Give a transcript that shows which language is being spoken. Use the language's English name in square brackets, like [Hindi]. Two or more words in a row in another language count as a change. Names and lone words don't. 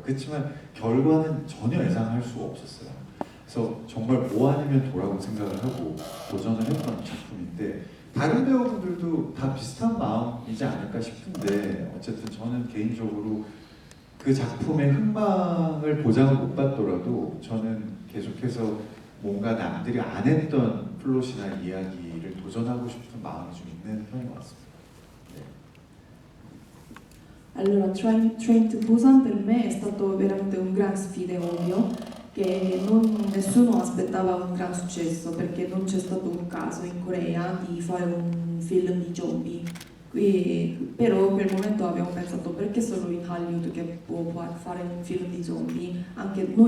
[Korean] 그렇지만 결과는 전혀 예상할 수가 없었어요. 그래서 정말 뭐 아니면 도라고 생각을 하고 도전을 했던 작품인데 다른 배우분들도 다 비슷한 마음이지 않을까 싶은데 어쨌든 저는 개인적으로 그 작품의 흥망을 보장을 못 받더라도 저는 계속해서 뭔가 남들이 안 했던 플롯이나 이야기를 도전하고 싶은 마음이 좀 있는 편인 것 같습니다. 네. [Italian] Allora, Train to Busan per me è stato veramente un gran sfida, è ovvio, che nessuno aspettava un gran successo, perché non c'è stato un caso in Corea di fare un film di zombie. Però in quel momento abbiamo pensato perché solo in Hollywood che può fare un film di zombie, anche noi